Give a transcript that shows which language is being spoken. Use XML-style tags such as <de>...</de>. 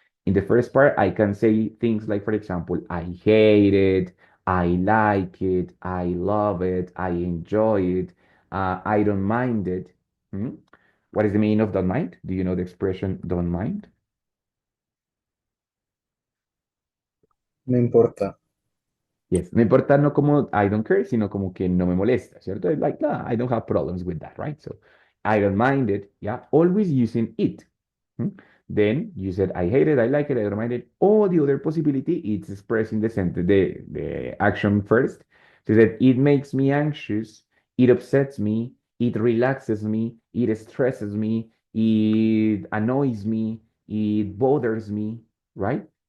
<en>In the first part, I can say things like, for example, I hate it, I like it, I love it, I enjoy it, I don't mind it. Hmm? What is the meaning of don't mind? Do you know the expression don't mind?</en> <es>No importa. Yes, no importa no como</es> <en>I don't care,</en> <es>sino como que no me molesta, ¿cierto?</es> <en>It's like, I don't have problems with that, right? So I don't mind it, yeah, always using it. Hmm? Then you said, I hate it, I like it, I don't mind it. Or the other possibility is expressing the sentence, the action first. So that it makes me anxious, it upsets me, it relaxes me, it stresses me, it annoys me, it bothers me, right?</en>